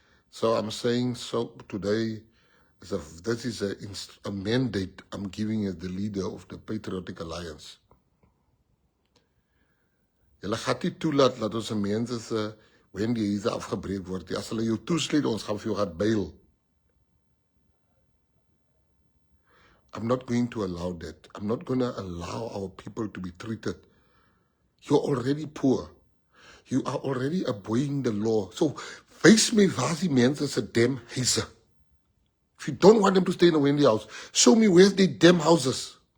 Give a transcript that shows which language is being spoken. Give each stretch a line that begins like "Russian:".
English: So I'm saying, so today, this is a mandate I'm giving as the leader of the Patriotic Alliance.
Afrikaans: Julle gaan nie toelaat dat ons mense se Wendy huise afgebreek word. As hulle jou toesluit, ons gaan vir jou gaan bail.
English: I'm not going to allow that. I'm not going to allow our people to be treated. You're already poor. You are already obeying the law. So,
Afrikaans: wys my waar die mense se damn huise.
English: If you don't want them to stay in a Wendy house, show me where's the damn houses.